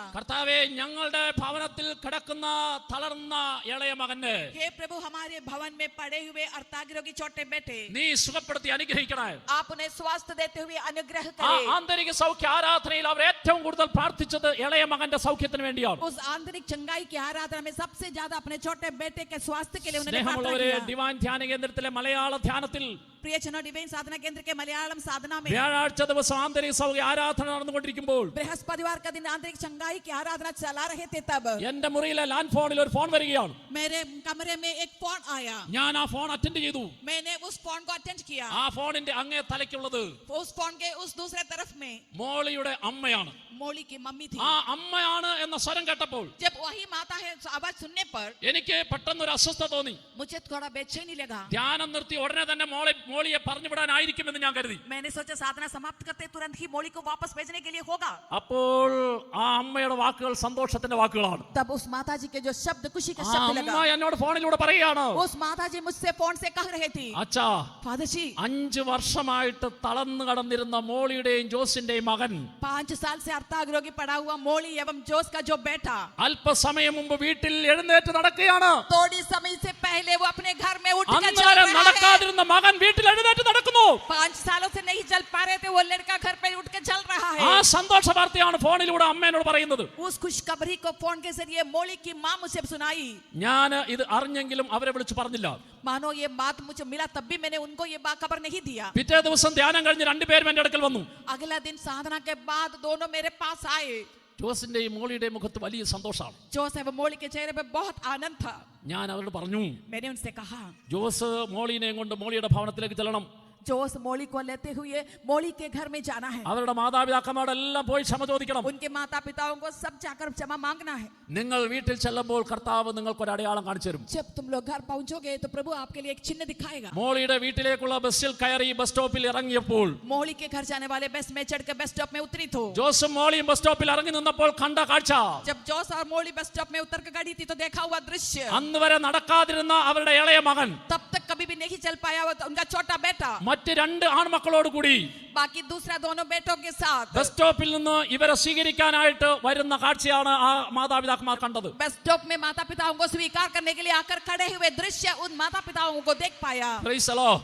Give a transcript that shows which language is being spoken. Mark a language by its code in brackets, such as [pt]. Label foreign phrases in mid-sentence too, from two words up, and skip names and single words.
[ml] കർത്താവേ, ഞങ്ങളുടെ ഭവനത്തിൽ കിടക്കുന്ന തളർന്ന ഇളയ മകന് [hi] हे प्रभु हमारे भवन में पड़े हुए अर्धांगरोगी छोटे बेटे [ml] നീ സുഖപ്പെടുത്തി അനുഗ്രഹിക്കണേ. [hi] आप उन्हें स्वास्थ्य देते हुए अनुग्रह ആ करें। [ml] ആന്തരിക സൗഖ്യ ആരാധനയിൽ അവർ ഏറ്റവും കൂടുതൽ പ്രാർത്ഥിച്ചത് ഇളയ മകന്റെ സൗഖ്യത്തിന് വേണ്ടിയാണ്. [hi] उस आंतरिक चंगाई की आराधना में सबसे ज्यादा अपने छोटे बेटे के स्वास्थ्य के लिए उन्होंने प्रार्थना [ml] സ്നേഹമുള്ളവരെ, [hi] किया। [ml] ഡിവൈൻ ധ്യാന കേന്ദ്രത്തിലെ മലയാള ധ്യാനത്തിൽ [hi] प्रियजनों, डिवाइन साधना केंद्र के मलयालम साधना में [ml] വ്യാഴാഴ്ച ദിവസം ആന്തരിക സൗഖ്യ ആരാധന നടന്നുകൊണ്ടിരിക്കുമ്പോൾ [hi] बृहस्पतिवार का दिन आंतरिक चंगाई की आराधना चला रहे थे, तब [ml] എന്റെ മുറിയിലെ ലാൻഡ് ഫോണിൽ ഒരു ഫോൺ വരികയാണ്. [hi] मेरे कमरे में एक फोन आया. [ml] ഞാൻ ആ ഫോൺ അറ്റൻഡ് ചെയ്തു. [hi] मैंने उस फोन को अटेंड किया. [ml] ആ ഫോണിന്റെ അങ്ങേ തലയ്ക്കുള്ളത് [hi] उस फोन के उस दूसरे तरफ में [ml] മോളിയുടെ അമ്മയാണ്. [hi] मोली की मम्मी थी. [ml] ആ അമ്മയാണ് എന്ന സ്വരം കേട്ടപ്പോൾ [hi] जब वही माता है आवाज सुनने पर [ml] എനിക്ക് പെട്ടെന്ന് ഒരു അസ്വസ്ഥത തോന്നി. [hi] मुझे थोड़ा बेचैनी लगा. [ml] ധ്യാനം നിർത്തി ഉടനെ തന്നെ മോളിയെ പറഞ്ഞു വിടാനായിരിക്കുമെന്ന് ഞാൻ കരുതി. [hi] मैंने सोचा साधना समाप्त करते तुरंत ही मोली को वापस भेजने के लिए होगा. [ml] അപ്പോൾ ആ അമ്മയുടെ വാക്കുകൾ സന്തോഷത്തിന്റെ വാക്കുകളാണ്. [hi] तब उस माता जी के जो शब्द खुशी के ആ शब्द [ml] അമ്മ [hi] लगा. [ml] എന്നോട് ഫോണിലൂടെ പറയുകയാണ്, [hi] उस माता जी मुझसे फोन से कह रहे थी, [ml] അച്ഛാ, [hi] फादर जी [ml] 5 വർഷമായിട്ട് തളർന്നു കടന്നിരുന്ന മോളിയുടെയും ജോസിന്റെയും മകൻ [hi] 5 साल से अर्धाग्रोगी पड़ा हुआ मोली एवं जोश का जो बेटा [ml] അല്പസമയം മുമ്പ് വീട്ടിൽ എഴുന്നേറ്റ് നടക്കുകയാണ്. [hi] थोड़ी समय से पहले वो अपने घर में उठ के चल [ml] അന്നേരം [hi] रहा है. [ml] നടക്കാതിരുന്ന മകൻ വീട്ടിൽ എഴുന്നേറ്റ് നടക്കുന്നു. [hi] 5 सालों से नहीं चल पा रहे थे, वो लड़का घर पे उठ के चल रहा ആ है. [ml] സന്തോഷ വാർത്തയാണ് ഫോണിലൂടെ അമ്മേനോട് പറയുന്നത്. [hi] उस खुशखबरी को फोन के जरिए मोली की माँ मुझे सुनाई. [ml] ഞാൻ ഇത് അറിഞ്ഞെങ്കിലും അവരെ വിളിച്ചു പറഞ്ഞില്ല. [hi] मानो ये बात मुझे मिला तब भी मैंने उनको ये बात खबर नहीं दिया. [ml] പിറ്റേ ദിവസം ധ്യാനം കഴിഞ്ഞ് 2 പേരും എന്റെ അടുക്കൽ വന്നു. [hi] अगला दिन साधना के बाद दोनों मेरे पास आए. [ml] ജോസിന്റെയും മോളിയുടെയും മുഖത്ത് വലിയ സന്തോഷമാണ്. [hi] जोश एवं मोली के चेहरे पे बहुत आनंद था. [ml] ഞാൻ അവരോട് പറഞ്ഞു, [hi] मैंने उनसे कहा, [ml] ജോസ് മോളിനെയും കൊണ്ട് മോളിയുടെ ഭവനത്തിലേക്ക് ചെല്ലണം. [hi] जोश मोली को लेते हुए मोली के घर में जाना है. [ml] അവരുടെ മാതാപിതാക്കന്മാരെല്ലാം പോയി ക്ഷമ ചോദിക്കണം. [hi] उनके माता पिताओं को सब जाकर क्षमा मांगना है. [ml] നിങ്ങൾ വീട്ടിൽ ചെല്ലുമ്പോൾ കർത്താവ് നിങ്ങൾക്ക് ഒരു അടയാളം കാണിച്ചു തരും. [hi] जब तुम लोग घर पहुंचोगे तो प्रभु आपके लिए एक चिन्ह दिखाएगा. [ml] മോളിയുടെ വീട്ടിലേക്കുള്ള ബസ്സിൽ കയറി ബസ് സ്റ്റോപ്പിൽ ഇറങ്ങിയപ്പോൾ [hi] मोली के घर जाने वाले बस में चढ़ के बस स्टॉप में उतरी तो [ml] ജോസും മോളിയും ബസ് സ്റ്റോപ്പിൽ ഇറങ്ങി നിന്നപ്പോൾ കണ്ട കാഴ്ച, [hi] जब जोश और मोली बस स्टॉप में उतर के गाड़ी थी तो देखा हुआ दृश्य, [ml] അന്ന് വരെ നടക്കാതിരുന്ന അവരുടെ ഇളയ മകൻ [hi] तब तक कभी भी नहीं चल पाया हुआ उनका छोटा बेटा [ml] മറ്റ് 2 ആൺമക്കളോട് കൂടി [hi] बाकी दूसरा दोनों बेटों के साथ [ml] ബസ് സ്റ്റോപ്പിൽ നിന്ന് ഇവരെ സ്വീകരിക്കാനായിട്ട് വരുന്ന കാഴ്ചയാണ് ആ മാതാപിതാക്കന്മാർ കണ്ടത്. [hi] बस स्टॉप में माता पिताओं को स्वीकार करने के लिए आकर खड़े हुए दृश्य उन माता पिताओं को देख पाया. [en] Praise the Lord.